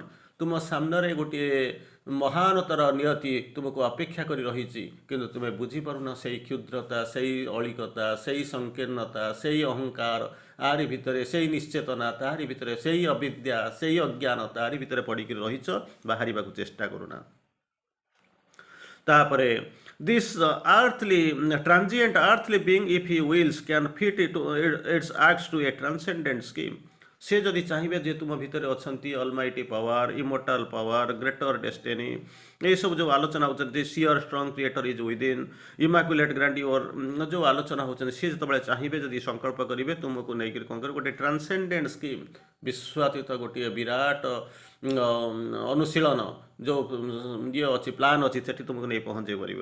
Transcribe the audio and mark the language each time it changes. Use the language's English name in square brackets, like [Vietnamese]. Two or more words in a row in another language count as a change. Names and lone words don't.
[Odia] ତୁମ ସାମ୍ନାରେ ଗୋଟିଏ ମହାନତର ନିୟତି ତୁମକୁ ଅପେକ୍ଷା କରି ରହିଛି, କିନ୍ତୁ ତୁମେ ବୁଝିପାରୁନ ସେଇ କ୍ଷୁଦ୍ରତା, ସେଇ ଅଳିକତା, ସେଇ ସଂକୀର୍ଣ୍ଣତା, ସେଇ ଅହଙ୍କାର, ଆରି ଭିତରେ ସେଇ ନିଶ୍ଚେତନା, ତାରି ଭିତରେ ସେଇ ଅବିଦ୍ୟା, ସେଇ ଅଜ୍ଞାନ, ତାରି ଭିତରେ ପଡ଼ିକି ରହିଛ, ବାହାରିବାକୁ ଚେଷ୍ଟା କରୁନା। [English] ତାପରେ ଦିସ୍ transient earthly being, if he wills, can fit its acts to a transcendent scheme। [Odia] ସେ ଯଦି ଚାହିଁବେ ଯେ ତୁମ ଭିତରେ ଅଛନ୍ତି [English] almighty power, immortal power, greater destiny, [Odia] ଏଇସବୁ ଯେଉଁ ଆଲୋଚନା ହେଉଛନ୍ତି, [English] sure strong creator is within, immaculate grandeur [Odia] ଯେଉଁ ଆଲୋଚନା ହେଉଛନ୍ତି, ସିଏ ଯେତେବେଳେ ଚାହିଁବେ, ଯଦି ସଂକଳ୍ପ କରିବେ, ତୁମକୁ ନେଇକରି କ'ଣ କରିବେ, ଗୋଟେ [English] transcendent scheme, [Odia] ବିଶ୍ୱାତୀତ ଗୋଟିଏ ବିରାଟ ଅନୁଶୀଳନ ଯେଉଁ ଇଏ ଅଛି, ପ୍ଲାନ୍ ଅଛି, ସେଠି ତୁମକୁ ନେଇ ପହଞ୍ଚାଇ ପାରିବେ।